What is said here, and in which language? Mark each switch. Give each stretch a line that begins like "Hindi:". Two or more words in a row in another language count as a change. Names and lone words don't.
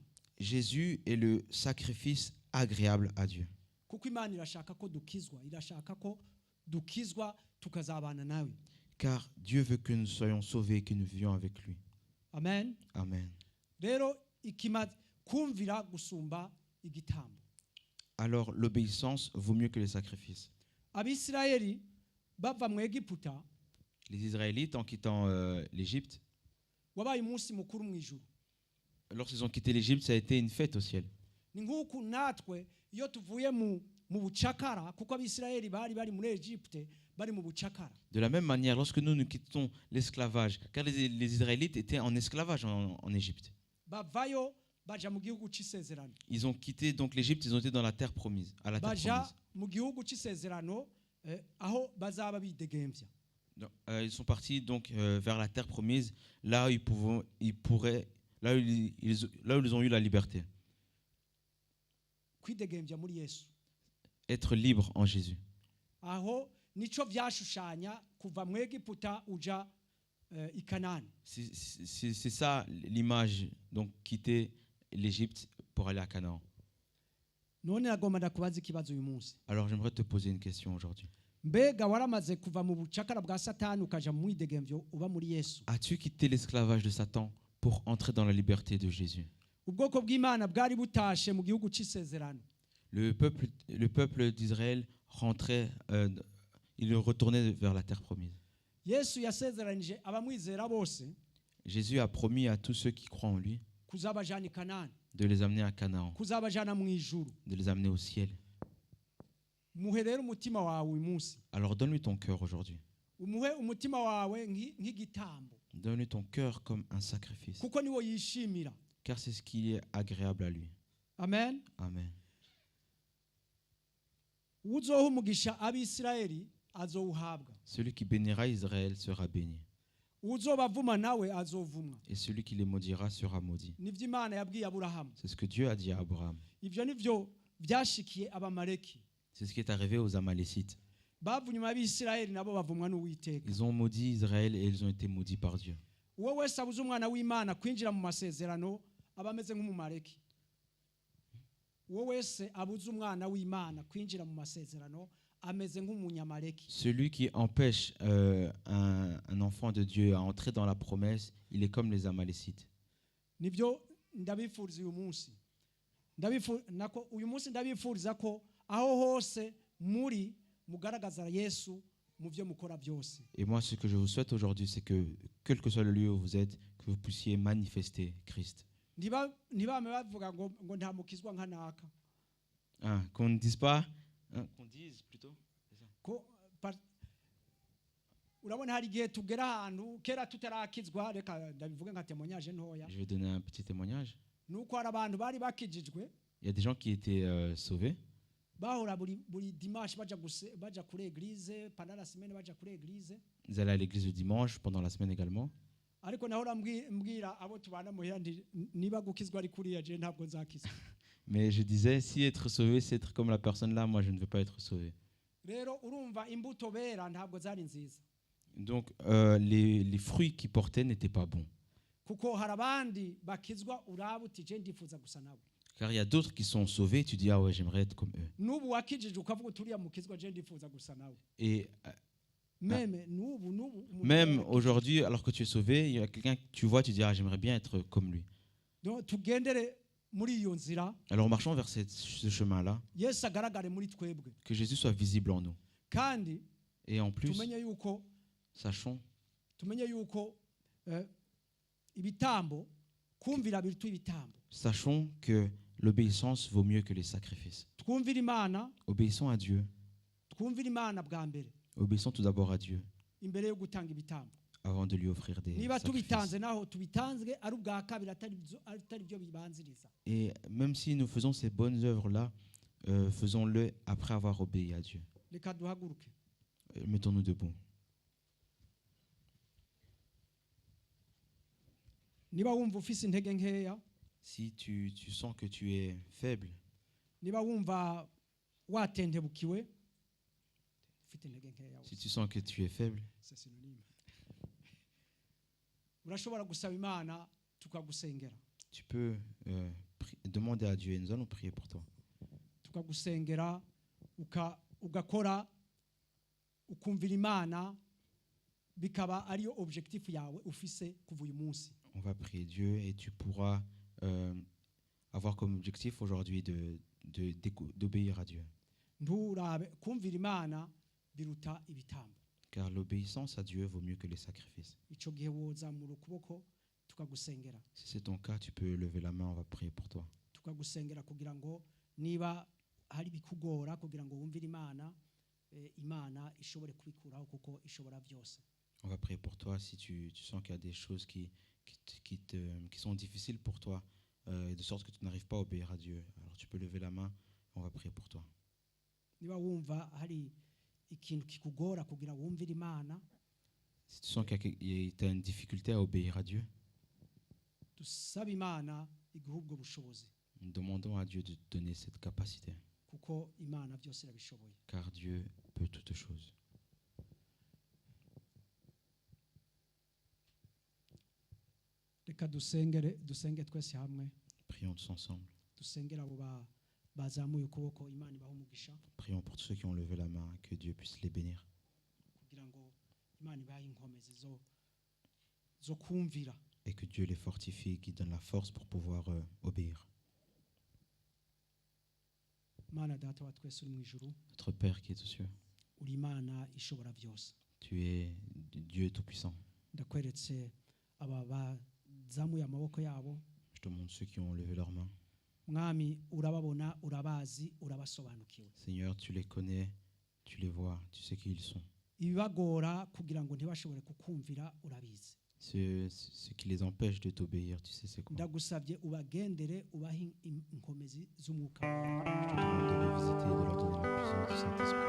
French: Jésus est le sacrifice agréable à Dieu.
Rundi: Kuko Imana irashaka ko dukizwa, irashaka ko dukizwa tukazabana nawe.
French: Car Dieu veut que nous soyons sauvés et que nous vivions avec lui.
Rundi: Amen.
French: Amen.
Rundi: Rero ikimazi kumvira gusumba igitambo.
French: Alors l'obéissance vaut mieux que les sacrifices.
Rundi: Abisirayeli bava mu Egiputa,
French: Les Israélites, en quittant l'Égypte,
Rundi: wabaye umunsi mukuru mu ijuru.
French: lorsqu'ils ont quitté l'Égypte, ça a été une fête au ciel.
Rundi: Ni nk'uku natwe iyo tuvuye mu bucakara, kuko Abisirayeli bari muri Egypte bari mu bucakara.
French: De la même manière, lorsque nous quittons l'esclavage, car les Israélites étaient en esclavage en Égypte.
Rundi: Bavayo baja mu gihugu c'isezerano.
French: Ils ont quitté donc l'Égypte, ils ont été dans la terre promise, à la terre
Rundi: Baja
French: promise.
Rundi: mu gihugu c'isezerano aho bazaba bidegemvya.
French: Donc, ils sont partis donc vers la terre promise, là où là où ils ont eu la liberté.
Rundi: Kwidegemvya muri Yesu.
French: Être libre en Jésus.
Rundi: Aho nico vyashushanya kuva mu Egiputa uja i Kanani.
French: C'est ça l'image, donc quitter l'Égypte pour aller à Canaan.
Rundi: None nagomba ndakubaza ikibazo uyu munsi.
French: Alors j'aimerais te poser une question aujourd'hui.
Rundi: Mbega waramaze kuva mu bucakara bwa Satani ukaja mu mwidegemvyo uba muri Yesu?
French: As-tu quitté l'esclavage de Satan pour entrer dans la liberté de Jésus?
Rundi: Ubwoko bw'Imana bwari butashe mu gihugu c'isezerano.
French: Le peuple d'Israël rentrait, il retournait vers la terre promise.
Rundi: Yesu yasezeranije abamwizera bose
French: Jésus a promis à tous ceux qui croient en lui
Rundi: kuzabajana i Kanani,
French: de les amener à Canaan,
Rundi: kuzabajana mu ijuru.
French: de les amener au ciel.
Rundi: Muhe rero umutima wawe uyu munsi.
French: Alors donne-lui ton cœur aujourd'hui.
Rundi: Umuhe umutima wawe nk'igitambo.
French: Donne-lui ton cœur comme un sacrifice,
Rundi: Kuko niwo yishimira.
French: car c'est ce qui est agréable à lui.
Rundi: Amen.
French: Amen.
Rundi: Uzoha umugisha Abisirayeli azowuhabwa.
French: Celui qui bénira Israël sera béni,
Rundi: Uzobavuma nawe azovumwa.
French: et celui qui les maudira sera maudit.
Rundi: Nivyo Imana yabwiye Aburahamu.
French: C'est ce que Dieu a dit à Abraham.
Rundi: Ivyo nivyo vyashikiye Abamaleki.
French: C'est ce qui est arrivé aux Amalécites.
Rundi: Bavunyuma Abisirayeli nabo bavumwa n'Uwiteka.
French: Ils ont maudit Israël et ils ont été maudits par Dieu.
Rundi: Uwo wese abuze umwana w'Imana kwinjira mu masezerano aba ameze nk'umumaleki. Uwo wese abuze umwana w'Imana kwinjira mu masezerano ameze nk'umunyamaleki.
French: Celui qui empêche un enfant de Dieu à entrer dans la promesse, il est comme les Amalécites.
Rundi: nibyo ndabifuriza uyu munsi uyu munsi ndabifuriza ko aho hose muri mugaragaza Yesu mu byo mukora byose.
French: Et moi, ce que je vous souhaite aujourd'hui, c'est que, quel que soit le lieu où vous êtes, que vous puissiez manifester Christ.
Rundi: ntibame bavuga ngo nta mukizwa nka naka
French: Hein, qu'on ne dise pas, hein, qu'on dise plutôt. C'est ça.
Rundi: ko urabona hari igihe tugera ahantu kera tutarakizwa, reka ndabivuge nka témoignage ntoya,
French: Je vais donner un petit témoignage.
Rundi: nuko hari abantu bari bakijijwe
French: Il y a des gens qui étaient sauvés.
Rundi: bahora buri dimanche baja kuri église,
French: pendant la semaine
Rundi: baja kuri église,
French: Ils allaient à l'église le dimanche, pendant la semaine également.
Rundi: ariko nahora mbwira abo tubana muhira niba gukizwa ari kuriya je ntabwo nzakizwa.
French: Mais je disais, si être sauvé, c'est être comme la personne là, moi je ne veux pas être sauvé.
Rundi: Rero urumva imbuto bera ntabwo zari nziza,
French: Donc les fruits qu'ils portaient n'étaient pas bons.
Rundi: kuko hari abandi bakizwa uraba uti je ndifuza gusa nabo,
French: Car il y a d'autres qui sont sauvés, tu dis, ah ouais, j'aimerais être comme eux.
Rundi: nubu wakijije ukavuga uti uriya mukizwa je ndifuza gusa nawe.
French: Et
Rundi: Meme nubu
French: même aujourd'hui, alors que tu es sauvé, il y a quelqu'un que tu vois, tu dis, ah, j'aimerais bien être comme lui.
Rundi: Donc tugendere muri iyo nzira,
French: Alors marchons vers ce chemin-là,
Rundi: Yesu agaragare muri twebwe,
French: que Jésus soit visible en nous.
Rundi: kandi
French: Et en plus,
Rundi: tumenye yuko ibitambo kumvira biruta ibitambo.
French: sachons que l'obéissance vaut mieux que les sacrifices.
Rundi: Twumvira Imana,
French: Obéissons à Dieu.
Rundi: twumvira Imana bwa mbere
French: Obéissons tout d'abord à Dieu
Rundi: imbere yo gutanga ibitambo.
French: avant de lui offrir des
Rundi: Niba
French: sacrifices.
Rundi: tubitanze naho tubitanzwe ari ubwa kabiri atari byo bibanziriza.
French: Et même si nous faisons ces bonnes œuvres-là, faisons-le après avoir obéi à Dieu.
Rundi: Reka duhaguruke.
French: Mettons-nous debout.
Rundi: Niba wumva ufise intege nkeya,
French: Si tu sens que tu es faible,
Rundi: niba wumva watentebukiwe, ufite intege nkeya,
French: si tu sens que tu es faible, c'est synonyme.
Rundi: Urashobora gusaba Imana tukagusengera,
French: tu peux demander à Dieu et nous allons prier pour toi.
Rundi: tukagusengera ugakora ukumvira Imana, bikaba ariyo objectif yawe ufise kuva uyu munsi.
French: On va prier Dieu et tu pourras avoir comme objectif aujourd'hui d'obéir à Dieu.
Rundi: Nturabe kumvira Imana biruta ibitambo.
French: Car l'obéissance à Dieu vaut mieux que les sacrifices.
Rundi: Ico gihe wozamura ukuboko tukagusengera,
French: Si c'est ton cas, tu peux lever la main, on va prier pour toi.
Rundi: tukagusengera kugira ngo niba hari bikugora kugira ngo wumvire Imana, Imana ishobore kubikuraho kuko ishobora byose.
French: On va prier pour toi si tu sens qu'il y a des choses qui sont difficiles pour toi, de sorte que tu n'arrives pas à obéir à Dieu. Alors tu peux lever la main, on va prier pour toi.
Rundi: Niba wumva hari ikintu kikugora kugira wumvire Imana,
French: Si tu sens qu'il y a une difficulté à obéir à Dieu,
Rundi: dusaba Imana iguhe ubwo bushobozi,
French: nous demandons à Dieu de te donner cette capacité,
Rundi: kuko Imana byose irabishoboye.
French: car Dieu peut toutes choses.
Rundi: Reka dusenge twese hamwe,
French: Prions tous ensemble.
Rundi: dusengera abo bazamuye ukuboko, Imana ibahe umugisha,
French: Prions pour tous ceux qui ont levé la main, que Dieu puisse les bénir.
Rundi: kugira ngo Imana ibahe inkomezi zo kumvira.
French: Et que Dieu les fortifie, qui donne la force pour pouvoir obéir.
Rundi: Mana data wa twese uri mu ijuru,
French: Notre Père qui est aux cieux,
Rundi: uri Imana ishobora byose.
French: tu es Dieu tout-puissant.
Rundi: Ndakweretse aba bazamuye amaboko yabo,
French: Je te montre ceux qui ont levé leurs mains.
Rundi: Mwami urababona, urabazi, urabasobanukiwe.
French: Seigneur, tu les connais, tu les vois, tu sais qui ils sont.
Rundi: Ibibagora kugira ngo ntibashobore kukumvira urabizi.
French: Ce qui les empêche de t'obéir, tu sais c'est quoi.
Rundi: Ndagusabye ubagendere, ubahe inkomezi z'umwuka,
French: Je te demande de les visiter, de leur donner la puissance du Saint-Esprit.